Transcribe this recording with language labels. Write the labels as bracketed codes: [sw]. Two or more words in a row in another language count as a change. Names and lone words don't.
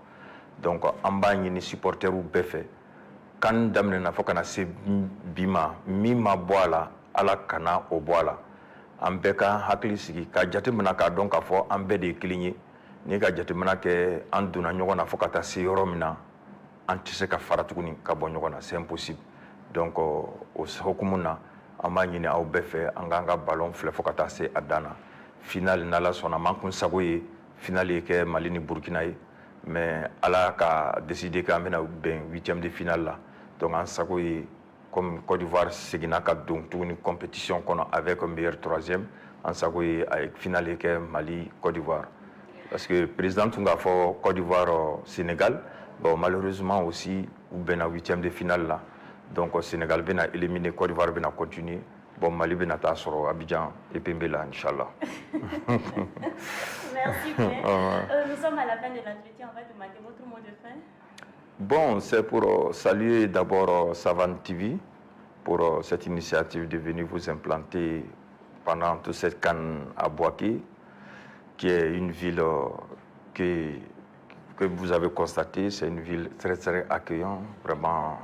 [bm] Donc an b'a ɲini supporteriw bɛɛ fɛ CAN daminɛna fo kana se bi ma min ma bɔ a la Ala kana o bɔ a la. An bɛɛ ka hakili sigi ka jateminɛ k'a dɔn k'a fɔ an bɛɛ de ye kelen ye. Ni ka jateminɛ kɛ an donna ɲɔgɔn na fo ka taa se yɔrɔ min na an tɛ se ka fara tuguni ka bɔ ɲɔgɔn na, [fr] c'est impossible. [bm] Donc o hokumu na an b'a ɲini aw bɛɛ fɛ an k'an ka ballon filɛ fo ka taa se a dan na. Finale n'Ala sɔnna man kun sago ye finale ye kɛ Mali ni Burkina ye, mais Ala ka décider k'an bɛna bɛn [fr] 8e de finale [bm] la. Donc an sago ye comme Côte d'Ivoire seginna ka don tuguni compétition kɔnɔ [fr] avec un meilleur 3e, [bm] an sago ye a ye finale kɛ Mali Côte d'Ivoire. [fr] Parce que le président [bm] tun k'a fɔ Côte d'Ivoire Sénégal, [fr] bon malheureusement aussi [bm] u bɛnna [fr] 8e de finale [bm] la. Donc Sénégal bɛna éliminer, Côte d'Ivoire bɛna continuer. Bon Mali bɛna taa sɔrɔ Abidjan et Pembe la inchallah. [fr] Merci bien. Nous sommes à la fin de l'entretien, on va demander votre mot de fin. Bon, c'est pour saluer d'abord Savane TV pour cette initiative de venir vous implanter pendant toute cette CAN à Bouaké, qui est une ville que vous avez constaté, c'est une ville très très accueillante, vraiment.